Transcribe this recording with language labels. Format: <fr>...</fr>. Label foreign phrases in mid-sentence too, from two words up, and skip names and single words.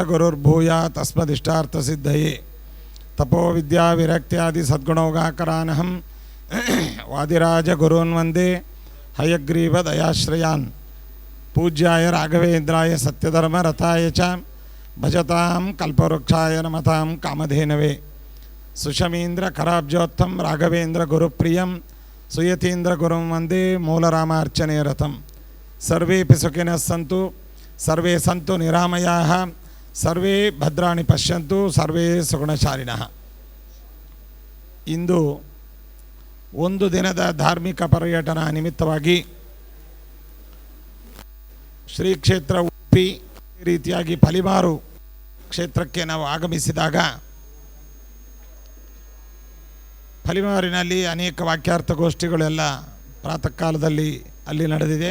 <sa>ಗುರುರ್ಭೂಯ ತಸ್ಮದಿಷ್ಟಾರ್ಥ ಸಿದ್ಧಯೇ ತಪೋ ವಿದ್ಯಾ ವಿರಕ್ತ್ಯಾದಿ ಸದ್ಗುಣೋಗಾಕರಾನಹಂ ವಾದಿರಾಜ ಗುರುನ್ ವಂದೇ ಹಯಗ್ರೀವ ದಯಾಶ್ರಯಾನ್ ಪೂಜ್ಯಾಯ ರಾಘವೇಂದ್ರಾಯ ಸತ್ಯಧರ್ಮ ರಥಾಯ ಚ ಭಜತಾಂ ಕಲ್ಪವೃಕ್ಷಾಯ ನಮತಾಂ ಕಾಮಧೇನವೇ ಸುಷಮೀಂದ್ರ ಕರಾಬ್ಜೋತ್ತಂ ರಾಘವೇಂದ್ರ ಗುರುಪ್ರಿಯಂ ಸುಯತೀಂದ್ರ ಗುರುಂ ವಂದೇ ಮೂಲರಾಮಾರ್ಚನೆ ರಥಂ. ಸರ್ವೇಪಿ ಸುಖಿನಃ ಸಂತು ಸರ್ವೇ ಸಂತು ನಿರಾಮಯಾಃ ಸರ್ವೇ ಭದ್ರಾಣಿ ಪಶ್ಯಂತು ಸರ್ವೇ ಸುಗುಣಶಾಲಿನಃ.</sa> <kn>ಇಂದು ಒಂದು ದಿನದ ಧಾರ್ಮಿಕ ಪರ್ಯಟನ ನಿಮಿತ್ತವಾಗಿ ಶ್ರೀ ಕ್ಷೇತ್ರ ಉಡುಪಿ ರೀತಿಯಾಗಿ ಫಲಿಮಾರು ಕ್ಷೇತ್ರಕ್ಕೆ ನಾವು ಆಗಮಿಸಿದಾಗ ಫಲಿಮಾರಿನಲ್ಲಿ ಅನೇಕ ವಾಕ್ಯಾರ್ಥ ಗೋಷ್ಠಿಗಳೆಲ್ಲ ಪ್ರಾತಃ ಕಾಲದಲ್ಲಿ ಅಲ್ಲಿ ನಡೆದಿದೆ.</kn>